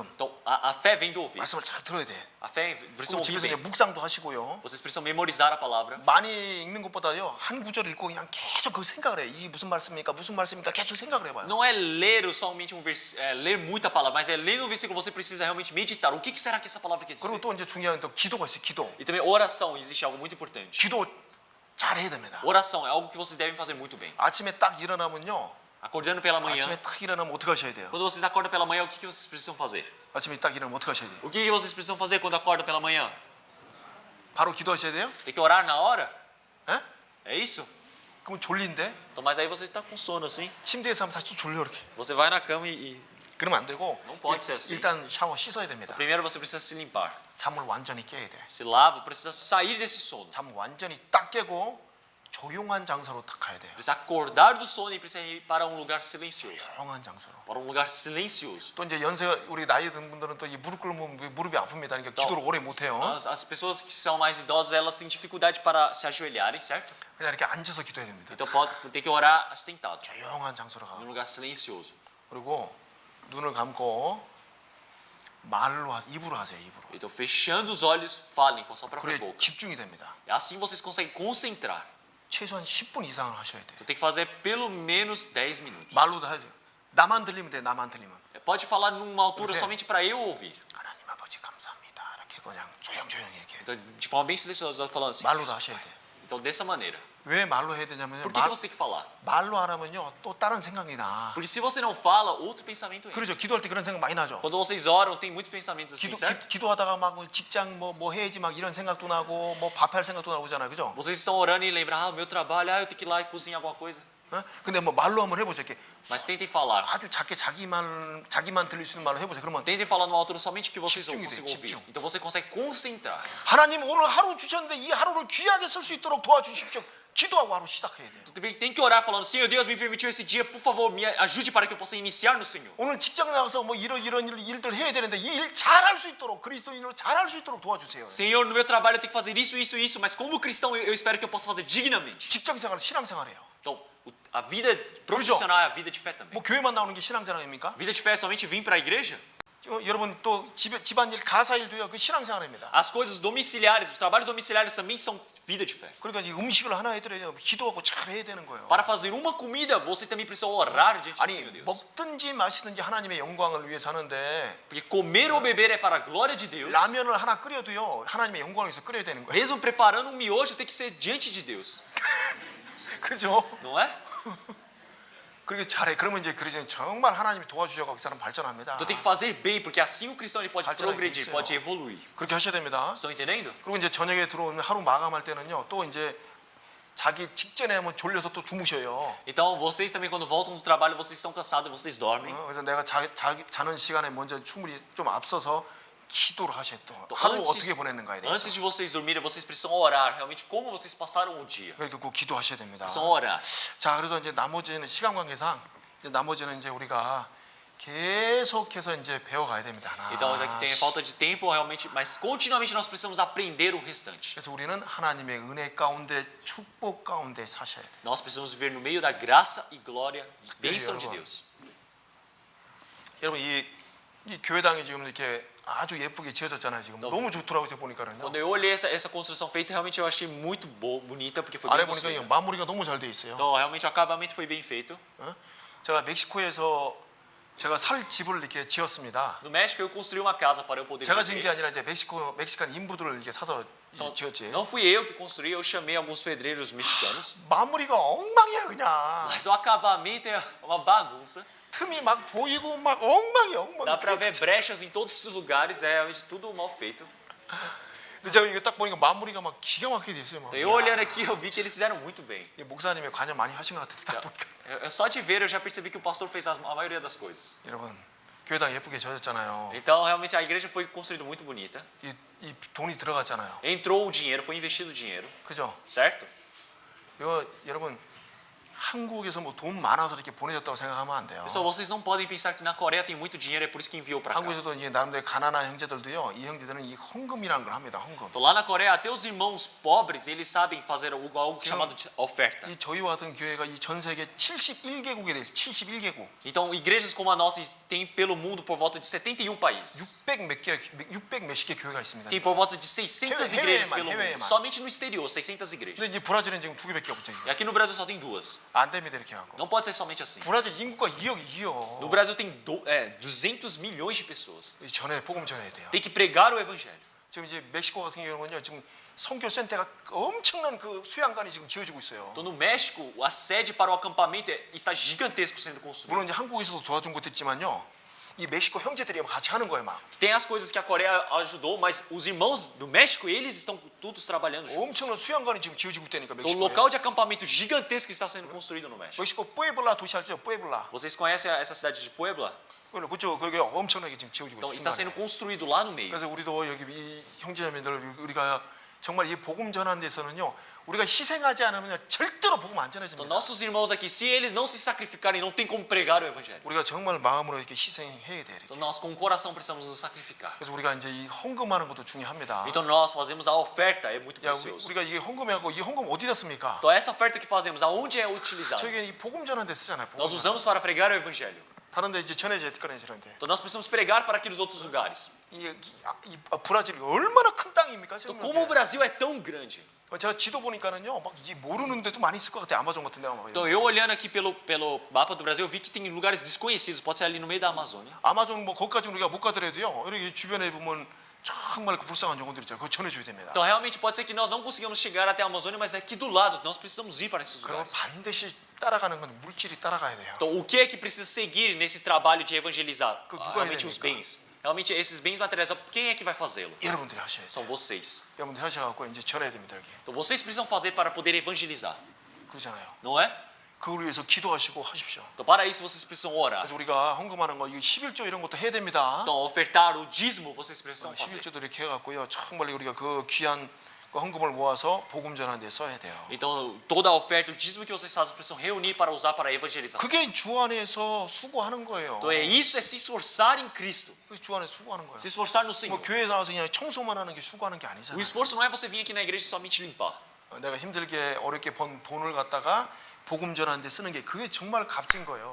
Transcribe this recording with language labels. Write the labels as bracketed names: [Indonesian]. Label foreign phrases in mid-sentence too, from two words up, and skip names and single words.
[Portuguese] Então a fé vem do ouvir. [Korean] 말씀을 잘 들어야 돼. [Portuguese] A fé precisam [Korean] 그리고 [Portuguese] ouvir [Korean] 집에서 이제 [Portuguese] bem. [Korean] 묵상도 하시고요. [Portuguese] Vocês precisam memorizar a palavra. [Korean] 많이 읽는 것보다요 한 구절 읽고 그냥 계속 그 생각을 해. 이게 무슨 말씀입니까? 무슨 말씀입니까? 계속 생각을 해봐요. [Portuguese] Não é ler somente ler muita palavra, mas é ler no versículo você precisa realmente meditar. O que será que essa palavra quer dizer? [Korean] 그리고 또 이제 중요한 또 기도가 있어요. 기도. [Portuguese] E também oração, existe algo muito importante. [Korean] 기도 잘 해야 됩니다. [Portuguese] Oração é algo que vocês devem fazer muito bem. [Korean] 아침에 딱 일어나면요. [Portuguese] Acordando pela manhã. [Korean] 아침에 딱 일어나면 어떻게 하셔야 돼요? [Portuguese] Quando vocês acordam pela manhã, o que vocês precisam fazer? [Korean] 아침에 딱 일어나면 어떻게 하셔야 돼요? [Portuguese] O que vocês precisam fazer quando acordam pela manhã? [Korean] 바로 기도하셔야 돼요? [Portuguese] Tem que orar na hora? [Korean] 에? [Portuguese] É isso? [Korean] 그럼 졸린데? [Portuguese] Então, mas aí você está com sono assim. [Korean] 침대에서 하면 다시 또 졸려 이렇게. [Portuguese] Você vai na cama e [Korean] 그러면 안 되고 [Portuguese] Não pode ser assim. [Korean] 일단 샤워 씻어야 됩니다. [Portuguese] primeiro você precisa se limpar. [Korean] 잠을 완전히 깨야 돼. [Portuguese] Se lava, precisa sair desse sono. [Korean] 잠 완전히 딱 깨고 조용한 장소로 딱 가야 돼요. [Portuguese] Precisa acordar do sono e precisa ir para um lugar silencioso. [Korean] 조용한 장소로. [Portuguese] Para um lugar silencioso. [Korean] 또 이제 연세가 우리 나이 든 분들은 또 이 무릎 꿇으면 무릎이 아픕니다. 그러니까 기도를 오래 못 해요. [Portuguese] As pessoas que são mais idosas, elas têm dificuldade para se ajoelharem, certo? [Korean] 그냥 이렇게 앉아서 기도해야 됩니다. [Portuguese] Então tem que orar sentado, [Korean] 조용한 장소로 가. [Portuguese] num lugar silencioso. [Korean] 그리고 눈을 감고 입으로 하세요. 입으로. [Portuguese] Então fechando os olhos, falem com a sua própria [Korean] 그래 [Portuguese] boca. [Korean] 집중이 됩니다. [Portuguese] Assim vocês conseguem concentrar. [Korean] 최소한 10분 이상을 하셔야 돼요. [Portuguese] Então tem que fazer pelo menos 10 minutos. [Korean] 말로도 하죠. 나만 들리면 돼. 나만 들리면. [Portuguese] Pode falar numa altura Okay. somente para eu ouvir. [Korean] 하나님 아버지 감사합니다. 이렇게 그냥 조용조용히 이렇게 [Portuguese] Então, de forma bem silenciosa, falando assim. [Korean] 말로도 하셔야 돼요. [Portuguese] Então, dessa maneira. [Korean] 왜 말로 해야 되냐면요. [Portuguese] Por que você tem que falar? [Korean] 말로 안 하면요 또 다른 생각이 나. [Portuguese] Porque se você não fala, outro pensamento entra. [Korean] 그렇죠. 기도할 때 그런 생각 많이 나죠. [Portuguese] Quando vocês oram, tem muitos pensamentos assim, certo? [Korean] 기도하다가 막 직장 뭐 해야지 막 이런 생각도 나고 뭐 밥할 생각도 나오잖아요, 그죠? [Portuguese] Vocês estão orando e lembram, meu trabalho, eu tenho que ir lá e cozinhar alguma coisa. [Korean] 어? 근데 뭐 말로 한번 해보세요. 이렇게 [Portuguese] Mas tentem falar. [Korean] 아주 작게 자기만 들릴 수 있는 말로 해보세요. 그러면 [Portuguese] Tentem falar numa altura somente que vocês [Korean] 집중이 [Portuguese] consigam [Korean] 돼요, [Portuguese] ouvir. [Korean] 집중. [Portuguese] Então você consegue concentrar. [Korean] 하나님 오늘 하루 주셨는데 이 하루를 귀하게 쓸 수 있도록 도와주십시오. 기도하고 하루 시작해야 돼요. [Portuguese] Tem que orar falando, Senhor Deus, me permitiu esse dia, por favor, me ajude para que eu possa iniciar no Senhor. [Korean] 오늘 직장 나가서 뭐 이런 일들 해야 되는데 이 일 잘할 수 있도록 그리스도인으로 잘할 수 있도록 도와주세요. [Portuguese] Senhor, no meu trabalho eu tenho que fazer isso, mas como cristão eu espero que eu possa fazer dignamente. [Korean] 직장생활 신앙생활이에요. [Portuguese] Então, a vida profissional é a vida de fé também. [Korean] 뭐 교회만 나오는 게 신앙생활입니까? [Portuguese] Vida de fé é somente vir para a igreja? [Korean] 여러분 또 집안일 가사일도요 그 신앙생활입니다. [Portuguese] As coisas domiciliares, os trabalhos domiciliares também são vida de fé. [Korean] 그러니까 이 음식을 하나 해드려야 기도하고 잘 해야 되는 거예요. [Portuguese] Para fazer uma comida, você também precisa orar diante do [Korean] 아니 [Portuguese] Senhor Deus. [Korean] 먹든지 마시든지 하나님의 영광을 위해서 하는데 [Portuguese] Porque comer ou beber é para a glória de Deus. [Korean] 라면을 하나 끓여도요 하나님의 영광을 위해서 끓여야 되는 거예요. [Portuguese] Mesmo preparando um miojo, tem que ser diante de Deus. [Korean] 그죠? [Portuguese] Não é? [Korean] 그렇게 잘해. 그러면 이제 그러지 정말 하나님이 도와주셔서 그 사람 발전합니다. [Portuguese] Então tem que fazer bem, porque assim o cristão ele pode [Korean] 발전할 게 [Portuguese] progredir, [Korean] 있어요. [Portuguese] pode evoluir. [Korean] 그렇게 하셔야 됩니다. [Portuguese] Estão entendendo? [Korean] 그리고 이제 저녁에 들어오면 하루 마감할 때는요 또 이제 자기 직전에 하면 졸려서 또 주무셔요. [Portuguese] Então vocês também quando voltam do trabalho, vocês estão cansados, vocês dormem. [Korean] 그래서 내가 자는 시간에 먼저 충분히 좀 앞서서 기도를 하셔야 또 하루 어떻게 보냈는가에 [Portuguese] Antes [Korean] 대해서 [Portuguese] de vocês dormirem, vocês precisam orar realmente como vocês passaram o dia. [Korean] 그렇게 꼭 기도하셔야 됩니다. [Portuguese] Precisam orar. [Korean] 자, 그래서 이제 나머지는 시간 관계상 나머지는 이제 우리가 계속해서 이제 배워가야 됩니다. [Portuguese] Então já que tem falta de tempo realmente, mas continuamente nós precisamos aprender o restante. [Korean] 그래서 우리는 하나님의 은혜 가운데 축복 가운데 사셔야 돼요. [Portuguese] Nós precisamos viver no meio da graça e glória, bênção de Deus. [Korean] 여러분 이 교회당이 지금 이렇게 아주 예쁘게 지어졌잖아요. 지금 너무 좋더라고요. 제가 보니까는요. [Portuguese] Quando eu olhei essa construção feita, realmente eu achei muito bonita, porque foi [Korean] 아래 [Portuguese] bem [Korean] 보니까 [Portuguese] construída. [Korean] 마무리가 너무 잘 돼 있어요. [Portuguese] Então realmente o acabamento foi bem feito. [Korean] 어? 제가 멕시코에서 제가 살 집을 이렇게 지었습니다. [Portuguese] No México eu construí uma casa para eu poder [Korean] 제가 지은 게 [Portuguese] viver. [Korean] 아니라 이제 멕시칸 인부들을 이렇게 사서 [Portuguese] Então, [Korean] 지었지. [Portuguese] não fui eu que construí, eu chamei alguns pedreiros mexicanos. [Korean] 마무리가 엉망이야 그냥. [Portuguese] Mas o acabamento é uma bagunça. [Korean] 틈이 막 보이고 막 엉망이야 엉망. [Portuguese] Dá pra ver brechas em todos os lugares, é realmente tudo mal feito. [Korean] 근데 제가 이거 딱 보니까 마무리가 막 기가 막히게 됐어요. 막. [Portuguese] Então, eu olhando aqui, eu vi que eles fizeram muito bem. [Korean] 이 목사님이 관여 많이 하신 것 같은데 딱 보니까. [Portuguese] Só de ver eu já percebi que o pastor fez a maioria das coisas. [Korean] 여러분 교회당 예쁘게 지어졌잖아요. [Portuguese] Então realmente a igreja foi construída muito bonita. [Korean] 이 돈이 들어갔잖아요. [Portuguese] Entrou o dinheiro, foi investido o dinheiro, [Korean] 그죠? [Portuguese] certo? [Korean] 이거 여러분 한국에서 뭐 돈 많아서 이렇게 보내줬다고 생각하면 안 돼요. [Portuguese] Pessoal, vocês não podem pensar que na Coreia tem muito dinheiro, é por isso que enviou para cá. [Korean] 한국에서도 이제 나름대로 가난한 형제들도요. 이 형제들은 이 헌금이라는 걸 합니다. 헌금. [Portuguese] Então lá na Coreia, até os irmãos pobres, eles sabem fazer algo chamado de oferta. [Korean] 이 저희와 같은 교회가 이 전 세계 71개국에 대해서 71개국. [Portuguese] Então, igrejas como a nossa têm pelo mundo por volta de 71 países. [Korean] 600 몇십 개 교회가 있습니다. [Portuguese] Tem por volta de 600 igrejas pelo [Korean] 해외에만. [Portuguese] mundo. Somente no exterior, 600 [Korean] 근데 [Portuguese] igrejas. [Korean] 이제 브라질은 지금 2개밖에 없죠. [Portuguese] E aqui no Brasil só tem duas. [Korean] 안 됩니다 이렇게 하고. [Portuguese] Não pode ser somente assim. [Korean] 브라질 인구가 2억. [Portuguese] No Brasil tem 200 milhões de pessoas. [Korean] 전에 복음 전해야 돼요. [Portuguese] Tem que pregar o evangelho. [Korean] 지금 이제 멕시코 같은 경우는요. 지금 선교 센터가 엄청난 그 수양관이 지금 지어지고 있어요. [Portuguese] Então no México, a sede para o acampamento está gigantesco sendo construído. [Korean] 물론 이제 한국에서도 도와준 것도 있지만요. 이 멕시코 형제들이 같이 하는 거예요, 막. [Portuguese] Tem as coisas que a Coreia ajudou, mas os irmãos do México, eles estão todos trabalhando juntos. [Korean] 엄청난 수양관이 지금 지어지고 있다니까 [Portuguese] O [Korean] 멕시코에. [Portuguese] local de acampamento gigantesco está sendo construído no México. [Korean] 멕시코 뿌에블라 도시 알죠? 뿌에블라. [Portuguese] Vocês conhecem essa cidade de Puebla? [Korean] 그쪽 거기 엄청나게 지금 지어지고 [Portuguese] Então [Korean] 있어요. [Portuguese] está sendo construído lá no meio. [Korean] 그래서 우리도 여기 이 형제자매들 우리가 정말 이 복음 전하는 데서는요. 우리가 희생하지 않으면 절대로 복음 안 [Portuguese] Então [Korean] 전해집니다. [Portuguese] nossos irmãos aqui, se eles não se sacrificarem, não tem como pregar o evangelho. [Korean] 우리가 정말 마음으로 이렇게 희생해야 돼. [Portuguese] Então nós com o coração precisamos nos sacrificar. [Korean] 그래서 우리가 이제 이 헌금하는 것도 중요합니다. [Portuguese] Então nós fazemos a oferta, é muito [Korean] 야, [Portuguese] precioso. [Korean] 우리가 이게 헌금하고 이 헌금 어디다 씁니까? [Portuguese] Então essa oferta que fazemos, aonde é utilizada? [Korean] 저희가 이 복음 전하는 데 쓰잖아요. 복음 [Portuguese] Nós [Korean] 전하는 [Portuguese] usamos para pregar o evangelho. [Korean] 다른 데 이제 전해져야 꺼내지는데. [Portuguese] Então nós precisamos pregar para aqueles outros lugares. [Korean] 이 브라질이 얼마나 큰 땅입니까? [Portuguese] Então como o Brasil é tão grande. [Korean] 제가 지도 보니까는요, 막 이게 모르는 데도 많이 있을 것 같아요. 아마존 같은 데가 막. [Portuguese] Então eu olhando aqui pelo mapa do Brasil, eu vi que tem lugares desconhecidos, pode ser ali no meio da Amazônia. [Korean] 아마존 뭐 거기까지 우리가 못 가더라도요. 여기 주변에 보면 정말 그 불쌍한 영혼들 있잖아요. 그거 전해줘야 됩니다. [Portuguese] Então, realmente, pode ser que nós não consigamos chegar até a Amazônia, mas aqui do lado, nós precisamos ir para esses [Korean] 그럼 [Portuguese] lugares. [Korean] 반드시 따라가는 건 물질이 따라가야 돼요. [Portuguese] Então, o que é que precisa seguir nesse trabalho de evangelizar? [Korean] Que 누가 [Portuguese] Realmente [Korean] 해야 [Portuguese] os [Korean] 됩니까? [Portuguese] bens. Realmente esses bens materiais, quem é que vai fazê-lo? [Korean] 여러분들이 하셔야 돼요. [Portuguese] São vocês. [Korean] 여러분들이 하셔갖고 이제 전해야 됩니다. 여기. [Portuguese] Então, vocês precisam fazer para poder evangelizar, [Korean] 그러잖아요. [Portuguese] não é? [Korean] 그걸 위해서 기도하시고 하십시오. [Portuguese] Então, para isso, vocês precisam orar. [Korean] 그래서 우리가 헌금하는 거, 이거 11조 이런 것도 해야 됩니다. [Portuguese] Então, ofertar o dízimo, vocês precisam fazer. [Korean] 11조도 이렇게 해갖고요. 정말 우리가 그 귀한 그 헌금을 모아서 복음 전하는 데 써야 돼요. [Portuguese] Então, toda a oferta, o dízimo que vocês fazem, precisam reunir para usar para a evangelização. [Korean] 그게 주 안에서 수고하는 거예요. [Portuguese] Então, isso é se esforçar em Cristo. [Korean] 그게 주 안에서 수고하는 거예요. [Portuguese] Se esforçar no [Korean] 뭐 [Portuguese] Senhor. [Korean] 교회 나와서 그냥 청소만 하는 게 수고하는 게 [Portuguese] O [Korean] 아니잖아요. [Portuguese] esforço não é você vir aqui na igreja e somente limpar. [Korean] 내가 힘들게 어렵게 번 돈을 갖다가 복음 전하는 데 쓰는 게 그게 정말 값진 거예요.